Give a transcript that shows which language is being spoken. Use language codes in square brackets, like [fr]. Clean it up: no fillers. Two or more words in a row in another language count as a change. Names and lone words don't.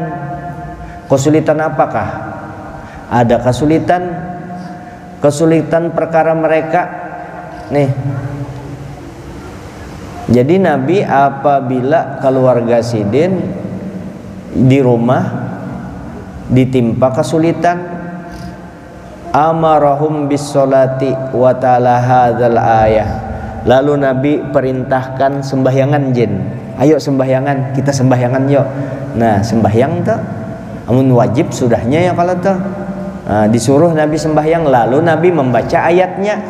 [id] Kesulitan apakah? Ada kesulitan perkara mereka nih. [bjn] Jadi nabi apabila keluarga sidin di rumah ditimpa kesulitan, [ar] أمرهم بالصلاة وتلا هذه الآية, [bjn] lalu nabi perintahkan sembahyangan jin. Ayo sembahyangan, kita sembahyangan yuk. Nah, sembahyang tuh amun wajib sudahnya ya kalau tuh. [id] Nah, disuruh nabi sembahyang, lalu nabi membaca ayatnya.